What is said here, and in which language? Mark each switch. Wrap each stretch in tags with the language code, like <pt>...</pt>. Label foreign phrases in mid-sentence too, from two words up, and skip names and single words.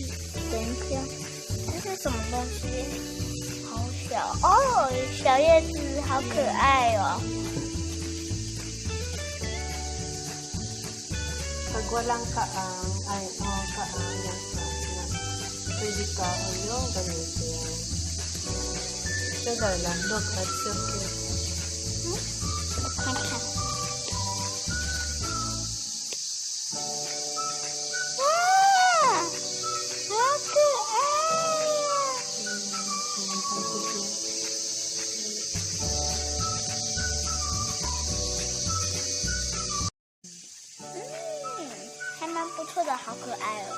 <zh>等一下，这是什么东西？好小哦，小叶子好可爱哦。</zh> <tl>Pag walang kaang, kaang yan na. Pwede kahoy yung gamitin.</tl> <en>So, look, that's so cute.</en> <zh>我看看。哇，好可爱呀！还蛮不错的，好可爱哦。</zh>